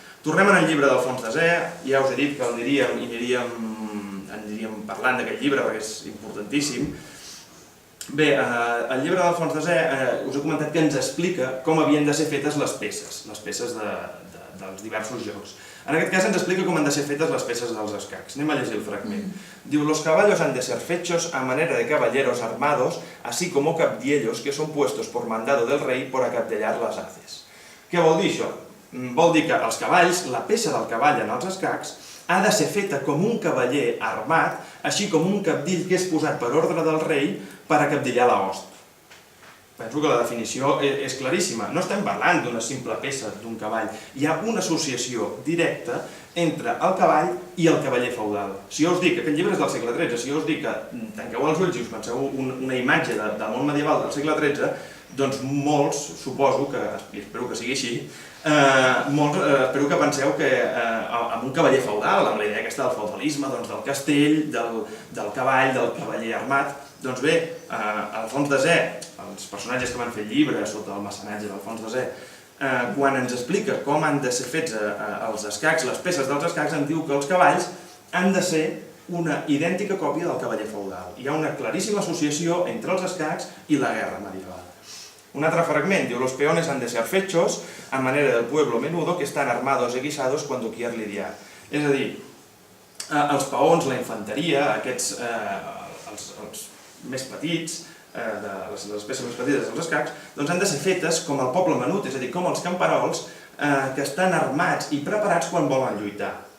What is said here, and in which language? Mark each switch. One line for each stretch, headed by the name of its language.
Catalan: Tornem en el llibre d'Alfons Desè, ja us he dit que aniríem parlant d'aquest llibre perquè és importantíssim. Bé, el llibre d'Alfons Desè us he comentat que ens explica com havien de ser fetes les peces dels diversos jocs. En aquest cas ens explica com han de ser fetes les peces dels escacs. Anem a llegir el fragment. Diu,
Spanish: los caballos han de ser fechos a manera de caballeros armados, así como cabdiellos que son puestos por mandado del rey por acabdellar las haces.
Catalan: Què vol dir això? Vol dir que els cavalls, la peça del cavall en els escacs, ha de ser feta com un cavaller armat, així com un cabdill que és posat per ordre del rei per acabdillar la host. Penso que la definició és claríssima. No estem parlant d'una simple peça d'un cavall. Hi ha una associació directa entre el cavall i el cavaller feudal. Si jo us dic, aquest llibre és del segle XIII, si jo us dic que tanqueu els ulls i us penseu una imatge del món medieval del segle XIII, doncs molts, suposo que, i espero que sigui així, espero que penseu que amb un cavaller feudal, amb la idea aquesta del feudalisme, del castell, del cavall, del cavaller armat. Doncs bé, Alfons Desè, els personatges que van fer el llibre sota el mecenatge d'Alfons Desè, quan ens explica com han de ser fets els escacs, les peces dels escacs, ens diu que els cavalls han de ser una idèntica còpia del cavaller feudal. Hi ha una claríssima associació entre els escacs i la guerra medieval. Un altre fragment diu,
Spanish: los peones han de ser fechos a manera del pueblo menudo que están armados y guisados cuando quieren lidiar.
Catalan: És a dir, els peons, la infanteria, aquests, els més petits, les peces més petites dels escacs, doncs han de ser fetes com el poble menut, és a dir, com els camperols que estan armats i preparats quan volen lluitar.